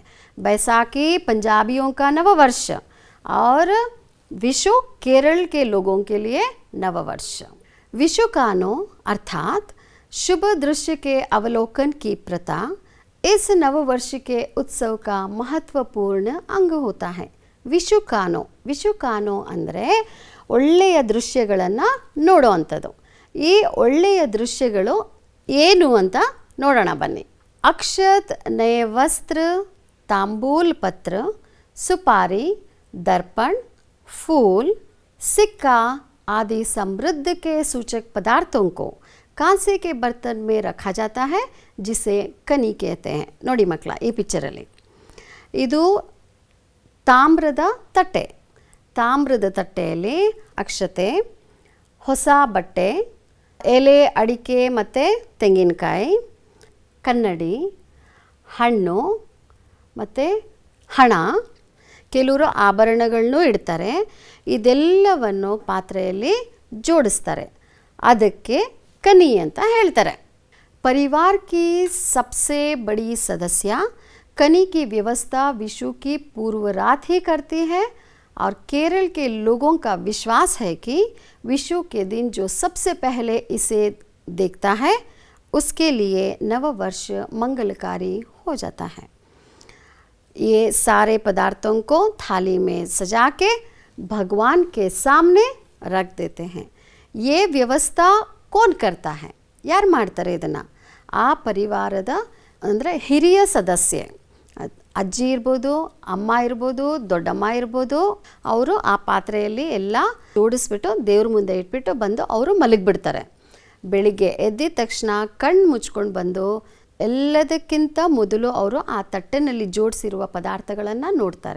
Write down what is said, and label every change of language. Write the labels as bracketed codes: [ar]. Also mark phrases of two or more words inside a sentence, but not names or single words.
[hi] बैसाखी पंजाबियों का नव वर्ष और विशु केरल के लोगों के लिए नववर्ष. विशुकानो अर्थात शुभ दृश्य के अवलोकन की प्रथा इस नववर्ष के उत्सव का महत्वपूर्ण अंग होता है. [kn] ವಿಶುಕಾನೋ ಅಂದರೆ ಒಳ್ಳೆಯ ದೃಶ್ಯಗಳನ್ನು ನೋಡುವಂಥದ್ದು. ಈ ಒಳ್ಳೆಯ ದೃಶ್ಯಗಳು ಏನು ಅಂತ ನೋಡೋಣ ಬನ್ನಿ. [hi] अक्षत, नया वस्त्र, तांबूल पत्र, सुपारी, दर्पण, फूल, सिक्का आदि समृद्ध के सूचक पदार्थों को कांसे के बर्तन में रखा जाता है जिसे कनी कहते हैं. [kn] ನೋಡಿ ಮಕ್ಕಳ, ಈ ಪಿಕ್ಚರಲ್ಲಿ ಇದು ತಾಮ್ರದ ತಟ್ಟೆ. ತಾಮ್ರದ ತಟ್ಟೆಯಲ್ಲಿ ಅಕ್ಷತೆ, ಹೊಸ ಬಟ್ಟೆ, ಎಲೆ, ಅಡಿಕೆ ಮತ್ತು ತೆಂಗಿನಕಾಯಿ, ಕನ್ನಡಿ, ಹಣ್ಣು ಮತ್ತು ಹಣ, ಕೆಲವರು ಆಭರಣಗಳನ್ನೂ ಇಡ್ತಾರೆ. ಇದೆಲ್ಲವನ್ನು ಪಾತ್ರೆಯಲ್ಲಿ ಜೋಡಿಸ್ತಾರೆ. ಅದಕ್ಕೆ ಕನಿ ಅಂತ ಹೇಳ್ತಾರೆ. [hi] परिवार की सबसे बड़ी सदस्य कनी की व्यवस्था विशु की पूर्व रात ही करती है और केरल के लोगों का विश्वास है कि विशु के दिन जो सबसे पहले इसे देखता है उसके लिए नववर्ष मंगलकारी हो जाता है. ये सारे पदार्थों को थाली में सजा के भगवान के सामने रख देते हैं. ये व्यवस्था कौन करता है? [kn] ಯಾರು ಮಾಡ್ತಾರೆ ಇದನ್ನು? ಆ ಪರಿವಾರದ ಅಂದರೆ ಹಿರಿಯ ಸದಸ್ಯೆ ಅಜ್ಜಿ ಇರ್ಬೋದು, ಅಮ್ಮ ಇರ್ಬೋದು, ದೊಡ್ಡಮ್ಮ ಇರ್ಬೋದು, ಅವರು ಆ ಪಾತ್ರೆಯಲ್ಲಿ ಎಲ್ಲ ಜೋಡಿಸ್ಬಿಟ್ಟು ದೇವ್ರ ಮುಂದೆ ಇಟ್ಬಿಟ್ಟು ಬಂದು ಅವರು ಮಲಗಿಬಿಡ್ತಾರೆ. ಬೆಳಿಗ್ಗೆ ಎದ್ದಿದ ತಕ್ಷಣ ಕಣ್ಣು ಮುಚ್ಕೊಂಡು ಬಂದು ಎಲ್ಲದಕ್ಕಿಂತ ಮೊದಲು ಅವರು ಆ ತಟ್ಟೆನಲ್ಲಿ ಜೋಡಿಸಿರುವ ಪದಾರ್ಥಗಳನ್ನು ನೋಡ್ತಾರೆ.